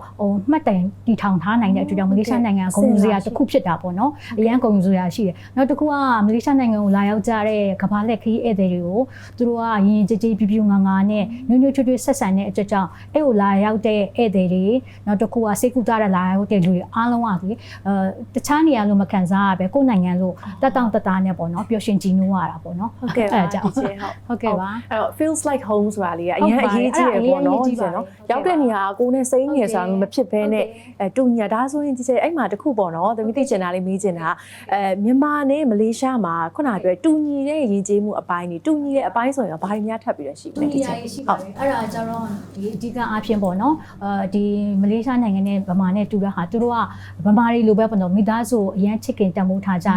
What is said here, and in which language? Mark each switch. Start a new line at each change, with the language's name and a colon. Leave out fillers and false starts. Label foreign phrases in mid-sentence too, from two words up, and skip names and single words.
Burmese: မှတ်တိုင်တည်ထောင်ထားနိုင်တဲ့အတွက်ကြောင့်မလေးရှားနိုင်ငံကဂုဏ်ယူစရာတစ်ခုဖြစ်တာပေါ့နော်အရန်ဂုဏ်ယူစရာရှိတယ်နောက်တစ်ခုကမလေးရှားနိုင်ငံကိုလာရောက်ကြတဲ့ကမ္ဘာလက်ခရီးဧည့်သည်တွေကိုသူတို့ကရင်ကြည်ကြည်ပြပြငါငါနဲ့ညွညွချွတ်ချွတ်ဆက်ဆံတဲ့အတွက်ကြောင့်အဲ့ကိုလာရောက်တဲ့ဧည့်သည်တွေနောက်တစ်ခုကစိတ်ကူးတာတဲ့လာရောက်တဲ့လူတွေအားလုံးကဒီတခြားနေရာလို့မခံစားရပဲကိုယ်နိုင်ငံလို့တက်တောင့်တသားနဲ့ပေါ့နော်ပျော်ရွှင်ကြည်နူးရတာပေါ့နော် ဟုတ်ကဲ့ပါကြောင့် ဟုတ်ကဲ့ပါ အဲ့တော့
English: feels like home
Burmese: ဆိုတာလေးကအရင်အရေးကြီးတယ်ပေါ့နော်ရောက်တဲ့နေရာကကိုယ်နဲ့စိမ့်နေဆိုတာမဖြစ်ဘဲနဲ့တူညီတာဆိုရင်ဒီချက်အဲ့မှာတခုပေါ့နော်သမီးသိချင်တာလေးမေးချင်တာမြန်မာနဲ့မလေးရှားမှာခုနပြောတူညီတဲ့ယဉ်ကျေးမှုအပိုင်းတွေတူညီတဲ့အပိုင်းဆိုရင်ဘာတွေများထပ်ပြီးတော့ရှိလဲ ဒီချက်ဟုတ်အဲ့ဒါကျတော့ဒီအဓိကအားဖြင့်ပေါ့နော်ဒီမလေးရှားနိုင်ငံနဲ့ဗမာနဲ့တူတဲ့ဟာသူတို့ကဗမာတွေလိုပဲပေါ့နော်မိသားစုအရန်ချစ်ခင်တမိုးထားကြ